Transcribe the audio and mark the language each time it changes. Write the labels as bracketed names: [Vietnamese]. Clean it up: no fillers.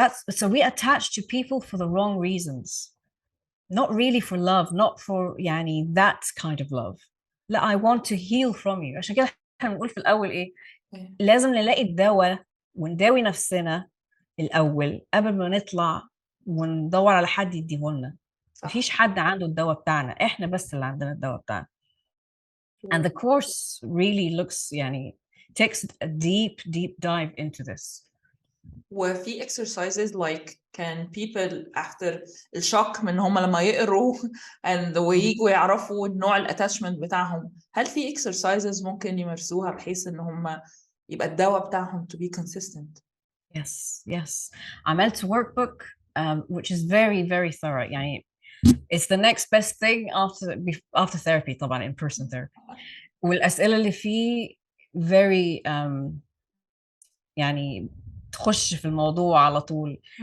[English] So we attach to people for the wrong reasons, not really for love, not for يعني that kind of love. [Arabic] لا, [English] I want to heal from you. [Arabic] عشان كده احنا بنقول في الأول إيه؟ لازم نلاقي الدواء ونداوي نفسنا الأول قبل ما نطلع وندور على حد يديهولنا. مفيش حد عنده الدواء بتاعنا، احنا بس اللي عندنا الدواء بتاعنا. [English] And the course really looks [Arabic] يعني [English] takes a deep dive into this. [Arabic] وفي exercises [English] like can people after [Arabic] الشوك من هم لما يقروا and وييجوا يعرفوا النوع الاتاشمنت بتاعهم، هل في exercises ممكن يمارسوها بحيث ان هم يبقى الدواء بتاعهم [English] to be consistent؟ Yes. [Arabic] عملت [English] workbook which is very thorough. يعني it's the next best thing after therapy [Arabic] طبعا [English] in person therapy. [Arabic] والأسئلة اللي فيه [English] very [Arabic] يعني تخش في الموضوع على طول.